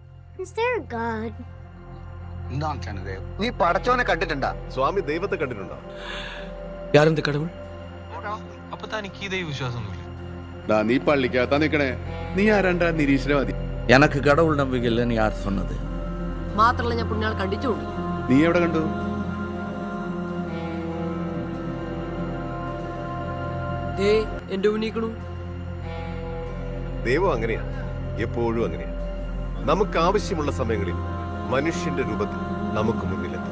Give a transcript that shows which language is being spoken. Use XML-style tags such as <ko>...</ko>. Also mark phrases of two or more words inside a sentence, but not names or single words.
<en>Is there a God?</en> <ml>നീ പടച്ചോനെ കണ്ടിട്ടുണ്ടാ? സ്വാമി ദൈവത്തെ കണ്ടിട്ടുണ്ടോ?</ml> <ta>யார் கடவுள்?</ta> <ml>അപ്പൊ തനിക്ക് ഈ ദൈവ വിശ്വാസമൊന്നുമില്ല? നീ പള്ളിക്കകത്താ നിക്കണേ, നീ ആരാണ്ടാ നിരീശ്വരവാദി?</ml> <ta>எனக்கு கடவுள் நம்பிக்கை இல்லைன்னு யார் சொன்னது?</ta> <ml>മാത്രല്ല ഞാൻ പുണ്യാൾ കണ്ടിട്ടുണ്ട്. നീ എവിടെ കണ്ടു? എന്റെ ഉന്നയിക്കണു. ദൈവം അങ്ങനെയാ, എപ്പോഴും അങ്ങനെയാ. നമുക്ക് ആവശ്യമുള്ള സമയങ്ങളിൽ മനുഷ്യന്റെ രൂപത്തിൽ നമുക്ക് മുന്നിലെത്തും.</ml>